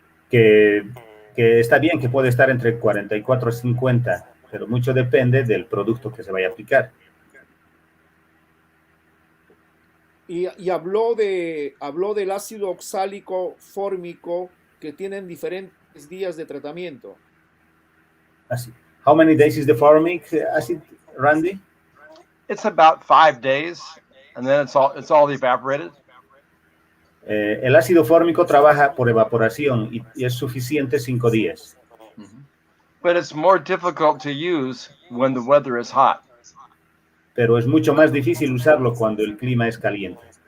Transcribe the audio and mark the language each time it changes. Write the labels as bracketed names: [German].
[Spanish] Que está bien que puede estar entre 44 y 50, pero mucho depende del producto que se vaya a aplicar. Y habló del ácido oxálico fórmico que tienen diferentes días de tratamiento. Así. [English] How many days is the formic acid, Randy? It's about 5 days, and then it's all evaporated. [Spanish] El ácido fórmico trabaja por evaporación y es suficiente 5 días. [English] But it's more difficult to use when the weather is hot. [Spanish] Pero es mucho más difícil usarlo cuando el clima es caliente.